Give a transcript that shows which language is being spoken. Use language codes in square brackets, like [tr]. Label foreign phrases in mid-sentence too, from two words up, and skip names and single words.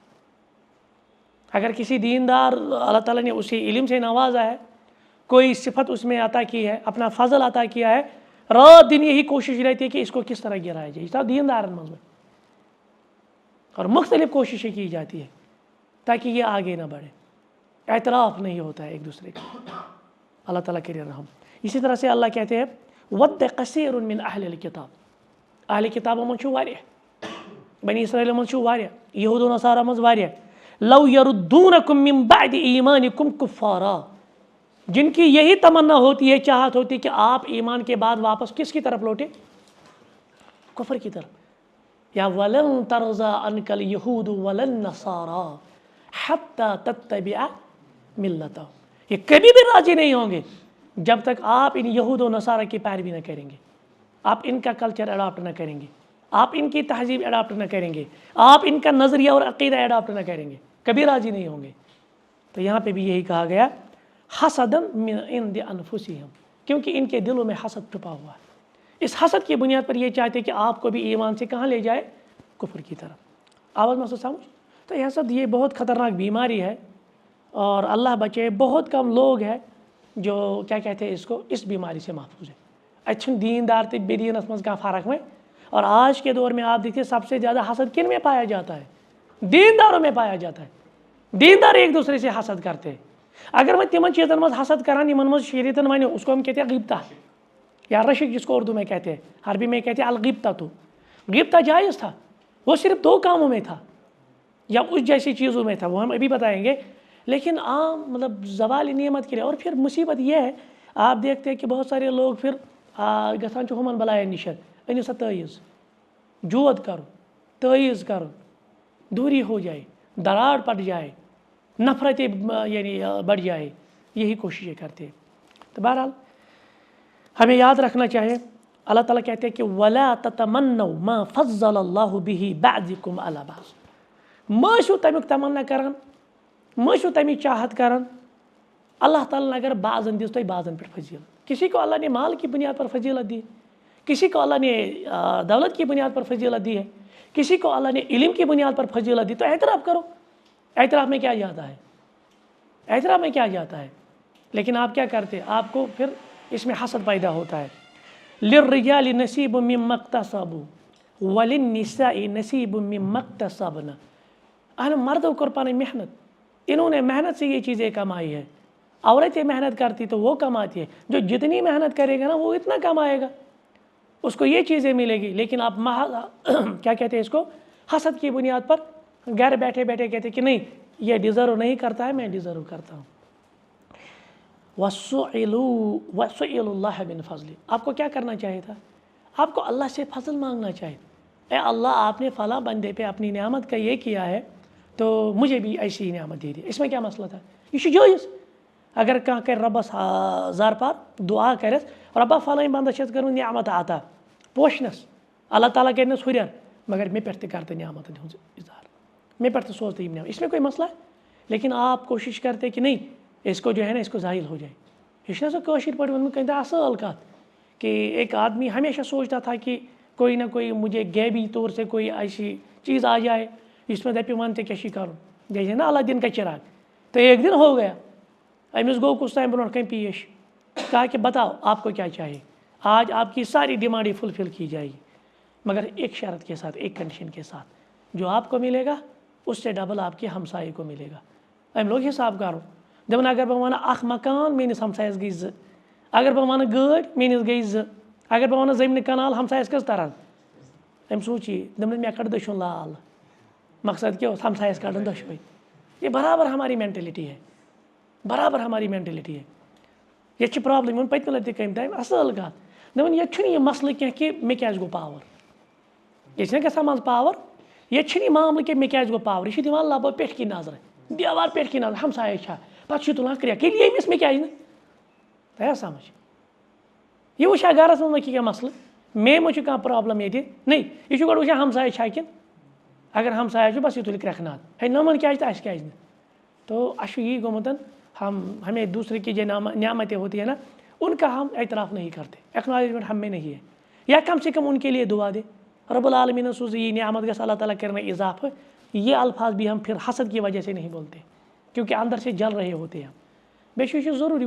[ur] اگر کسی دیندار اللہ تعالیٰ نے اسی علم سے نوازا ہے, کوئی صفت اس میں عطا کی ہے, اپنا فضل عطا کیا ہے, رات دن یہی کوشش رہتی ہے کہ اس کو کس طرح گرایا جائے. اس طرح دیندار میں اور مختلف کوششیں کی جاتی ہے تاکہ یہ آگے نہ بڑھے, اعتراف نہیں ہوتا ہے ایک دوسرے کا. اللہ تعالیٰ کرے رحم. اسی طرح سے اللہ کہتے ہیں [ar] وَدَّ كَثِيرٌ مِّنْ أَهْلِ الْكِتَابِ [ks] اہل کتابوں منٛز چھُ واریاہ بنی اسرائیلو منٛز چھُ واریاہ یہوٗد و نصارا منٛز واریاہ [ar] لَوْ يَرُدُّونَكُم مِّن بَعْدِ إِيمَانِكُمْ كُفَّارًا [ur] جن کی یہی تمنا ہوتی ہے چاہت ہوتی کہ آپ ایمان کے بعد واپس کس کی طرف لوٹے کفر کی طرف یا [ar] وَلَن تَرْضَىٰ عَنْكَ الْيَهُودُ وَلَا النَّصَارَىٰ حَتَّىٰ تَتَّبِعَ مِلَّتَهُمْ [ur] یہ کبھی بھی راضی نہیں ہوں گے جب تک آپ ان یہود و نصارہ کی پیروی نہ کریں گے آپ ان کا کلچر اڈاپٹ نہ کریں گے آپ ان کی تہذیب اڈاپٹ نہ کریں گے آپ ان کا نظریہ اور عقیدہ اڈاپٹ نہ کریں گے کبھی راضی نہیں ہوں گے تو یہاں پہ بھی یہی کہا گیا [ar] حسدًا من عند انفسہم [ur] کیونکہ ان کے دلوں میں حسد چھپا ہوا ہے اس حسد کی بنیاد پر یہ چاہتے کہ آپ کو بھی ایمان سے کہاں لے جائے کفر کی طرف آواز محسوس سمجھ تو یہ حسد یہ بہت خطرناک بیماری ہے اور اللہ بچے بہت کم لوگ ہیں جو کیا کہتے ہیں اس کو اس بیماری سے محفوظ ہے اچھا [ks] دیندار تے بے دینس مز [ur] کا فرق میں اور آج کے دور میں آپ دیکھیے سب سے زیادہ حسد کن میں پایا جاتا ہے دینداروں میں پایا جاتا ہے دیندار ایک دوسرے سے حسد کرتے ہیں اگر میں [ks] تمن چیزن مز حسد کران یمن مز شریعتن ونیو [ur] اس کو ہم کہتے ہیں غیبتہ یا رشک جس کو اردو میں کہتے ہیں عربی میں کہتے ہیں الغیبتہ تو غیبتہ جائز تھا وہ صرف 2 کاموں میں تھا یا اس جیسی چیزوں میں تھا وہ ہم ابھی بتائیں گے لیکن عام مطلب زوال نعمت کے لیے اور پھر مصیبت یہ ہے آپ دیکھتے ہیں کہ بہت سارے لوگ پھر [ks] گژھان چھُ ہُمن بلایَن نِشن أنِو سا تعیٖز [ur] جود کرو تعیٖز کرو دوری ہو جائے دراڑ پڑ جائے نفرتیں یعنی بڑھ جائے یہی کوششیں کرتے ہیں تو بہرحال ہمیں یاد رکھنا چاہیے اللہ تعالیٰ کہتے ہیں کہ [ar] وَلَا تَتَمَنَّوْا مَا فَضَّلَ اللَّهُ بِهِ بَعْضِكُمْ عَلَىٰ بَعْضٍ [ks] مہ چھُو تمیُک تمنا کران مہ چھُو تمِچ چاہت کران [ur] اللہ تعالیٰ نے اگر [ks] بعضن دِژ تۄہہِ بعضن پٮ۪ٹھ فضیلت [ur] کسی کو اللہ نے مال کی بنیاد پر فضیلت دی کسی کو اللہ نے دولت کی بنیاد پر فضیلت دی ہے کسی کو اللہ نے علم کی بنیاد پر فضیلت دی تو اعتراف کرو اعتراف میں کیا جاتا ہے اعتراف میں کیا جاتا ہے لیکن آپ کیا کرتے آپ کو پھر اس میں حسد پیدا ہوتا ہے [ar] لِلرِّجَالِ نَصِيبٌ مِّمَّا اكْتَسَبُوا وَلِلنِّسَاءِ نَصِيبٌ مِّمَّا اكْتَسَبْنَ [ur] مردوں کو پانی محنت انہوں نے محنت سے یہ چیزیں کمائی ہے عورتیں محنت کرتی تو وہ کماتی ہے جو جتنی محنت کرے گا نا وہ اتنا کمائے گا اس کو یہ چیزیں ملے گی لیکن آپ کیا کہتے ہیں اس کو حسد کی بنیاد پر گھر بیٹھے بیٹھے کہتے کہ نہیں یہ ڈیزرو نہیں کرتا ہے میں ڈیزرو کرتا ہوں [ar] وَسُئِلُوا اللَّهَ مِنْ فَضْلِهِ [ur] آپ کو کیا کرنا چاہیے تھا آپ کو اللہ سے فضل مانگنا چاہیے اے اللہ آپ نے فلاں بندے پہ اپنی نعمت کا یہ کیا ہے تو مجھے بھی ایسی نعمت دے دی اس میں کیا مسئلہ تھا یہ جائز [ks] اگر کانٛہہ کر ربس زار پار دعا کرس ربا فلاں بندس چھس کرن نعمت عطا پوشنس اللہ تعالیٰ کرنس ہُریر مگر مے پٮ۪ٹھ تہِ کر تہٕ نعمتن ہُنٛد اظہار مے پٮ۪ٹھ تہِ سوز تہٕ یِم نعمت [ur] اس میں کوئی مسئلہ ہے لیکن آپ کوشش کرتے کہ نہیں اس کو جو ہے نا اس کو ظاہر ہو جائے [ks] یہ چھُنہ سۄ کٲشِر پٲٹھۍ ووٚنمُت کٔنۍ اصل کتھ [ur] کہ ایک آدمی ہمیشہ سوچتا تھا کہ کوئی نہ کوئی مجھے غیبی طور سے کوئی ایسی چیز آ جائے اس میں [ks] دپہِ ون ژےٚ کیٛاہ چھُے کرُن [ur] جیسے نا اللہ دن کا چراغ تو ایک دن ہو گیا [ks] امس گو [ur] کچھ ٹائم [ks] برونٛٹھ کن پیش [ur] کہا کہ بتاؤ آپ کو کیا چاہیے آج آپ کی ساری ڈیمانڈیں فلفل کی جائے گی مگر ایک شرط کے ساتھ ایک کنڈیشن کے ساتھ جو آپ کو ملے گا اس سے ڈبل آپ کے ہمسائے کو ملے گا ام لوگ حساب کرو [ks] دپان اگر بہ ونہٕ اکھ مکان میٲنِس ہمسایس گٔے 2 اگر بہ ونہٕ گٲڑۍ میٲنِس گٔے 2 اگر بہ ونہٕ زٔمیٖنہِ کنال ہمسایس کٔژ ترن أمۍ سوٗنٛچ دپان مےٚ کڑ دٔچھُن لال مقصد کیا اوس ہمسایس کڑن دۄشوے [ur] یہ برابر ہماری مینٹلٹی ہے برابر ہماری مینٹلٹی ہے یہ پرابلم [ks] ووٚن پٔتمہِ لٹہِ تہِ کٔمۍ تام اصل کتھ دپان ییٚتہِ چھُنہٕ یہِ مسلہٕ کینٛہہ کہ مےٚ کیازِ گوٚو پاور ییٚتہِ چھِنہ گژھان منٛزٕ پاور ییٚتہِ چھُنہٕ یہِ معاملہٕ کہِ مےٚ کیازِ گوٚو پاور یہِ چھُ دِوان لبو پٮ۪ٹھ کِنۍ نظرٕ دیوار پٮ۪ٹھ کِنۍ نظر ہمسایہِ چھا پتہٕ چھُ تُلان کرٛٮ۪کھ ییٚلہِ ییٚمِس مےٚ کیازِ نہٕ تۄہہِ سمجھ یہِ وٕچھا گرس منٛز ما چھِ کینٛہہ مسلہٕ مے ما چھُ کانٛہہ پرابلم ییٚتہِ نہیں یہِ چھُ گۄڈٕ وٕچھان ہمسایہِ چھا کِنہٕ اگر ہمسایہِ چھُ بس یہ تُلہِ کرٛٮ۪کھ ناد ہے نمن کیازِ تہٕ اَسہِ کیازِ نہٕ تو اَسہِ چھُ یی گوٚمُت [ur] ہمیں دوسرے کی جو نعمتیں ہوتی ہیں نا ان کا ہم اعتراف نہیں کرتے ایکنالجمنٹ ہم میں نہیں ہے یا کم سے کم ان کے لیے دعا دے رب العالمین نے [ks] سوز یہ نعمت گژھِ [ur] اللہ تعالیٰ کرنا اضافہ یہ الفاظ بھی ہم پھر حسد کی وجہ سے نہیں بولتے کیونکہ اندر سے جل رہے ہوتے ہیں بیچ یہ ضروری